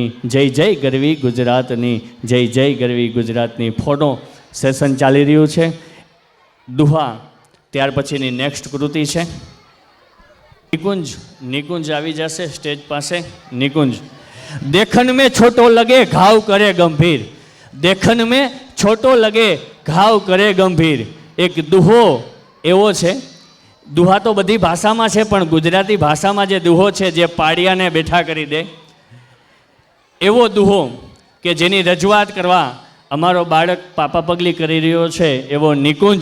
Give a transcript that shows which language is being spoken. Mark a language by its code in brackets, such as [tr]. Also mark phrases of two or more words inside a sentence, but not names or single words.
[gu] જય જય ગરવી ગુજરાતની, જય જય ગરવી ગુજરાતની. ફોટો સેશન ચાલી રહ્યું છે. દુહા ત્યાર પછીની નેક્સ્ટ કૃતિ છે નિકુંજ. નિકુંજ આવી જશે સ્ટેજ પાસે. નિકુંજ. [hi] देखन में छोटो लगे घाव करे गंभीर, देखन में छोटो लगे घाव करे गंभीर. [gu] એક દુહો એવો છે. દુહા તો બધી ભાષામાં છે, પણ ગુજરાતી ભાષામાં જે દુહો છે, જે પાડિયાને બેઠા કરી દે એવો દુહો, કે જેની રજૂઆત કરવા અમારો બાળક પાપા પગલી કરી રહ્યો છે, એવો નિકુંજ.